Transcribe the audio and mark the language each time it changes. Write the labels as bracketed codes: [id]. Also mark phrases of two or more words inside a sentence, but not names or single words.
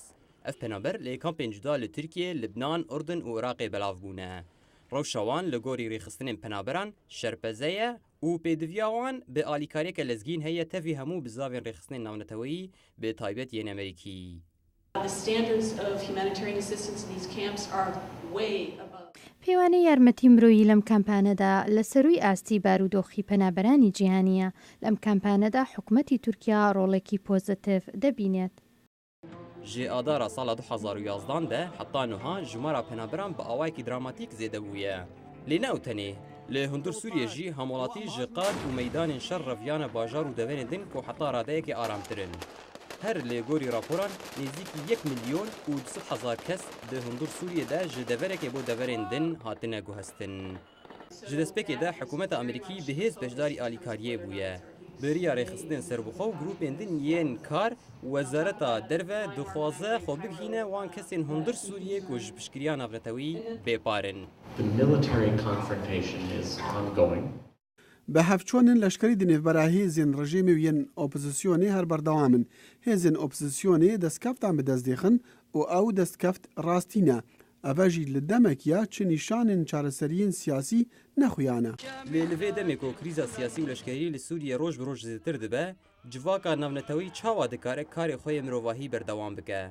[ku] Ev penaber lê kampên cuda li Tirkiye, Libnan, Urdun û Iraqê belav bûne. Rewşa wan li gorî rêxistinên penaberan şerpeze ye û pêdiviya wan bi alîkariyeke lezgîn heye tevî hemû bi zavên rêxistinên navnetewî bi taybet yên Amerîkî. [ckb] پەیوانەی یارمەتی مرۆیی لەم کامپانەدا لە سەرووی ئاستی بارودۆخی پەنابەرانی جیهانیە. لەم کامپانەدا حکوومەتی تورکیا ڕۆڵێکی پۆزتیڤ دەبینێت. [ku] جی ئادارا ساڵا 2011 ده حتا نوها [ckb] ژمارە پەنابەران بە ئاوایەکی دراماتیک زێدە بوویە. [ku] لێ ناوتەنێ لە هەندوور سووریە ژی هەموڵاتی ji قاد و مەیدانên şer reviyana bajar û devên din ku heta radeyekê aramtirin. Her lê gorî raporan nêzîkî 1 milyon û 200,000 kes di hundur Sûriyê de ji deverekê bo deverên din hatine guhestin. Ji destpêkê de hikûmeta Amerîkî bihêz beşdarî alîkariyê bûye. Beriya rêxistinên serbixwe û grûpên din yên kar Wezareta Derve dixwaze xwe bigihîne wan kesên hundir Sûriyê ku ji piştgiriya navnetewî bêparin. [en] The military confrontation is ongoing. [ku] Bi hevçûnên leşkerî di nêvbera hêzên rejîmê û yên opozisyonê her berdewam in. Hêzên opozisyonê destkeftan bi dest dixin û ew destkeft rastî ne. Ev jî li demekiya çi nîşanên çareseriyên siyasî nexuyane. Lê li vê demê ku krîza siyasî û leşkerî li Sûriyê roj bi roj zêdetir dibe, civaka navnetewî çawa dikare karê xwe yê mirovahî berdewam bike.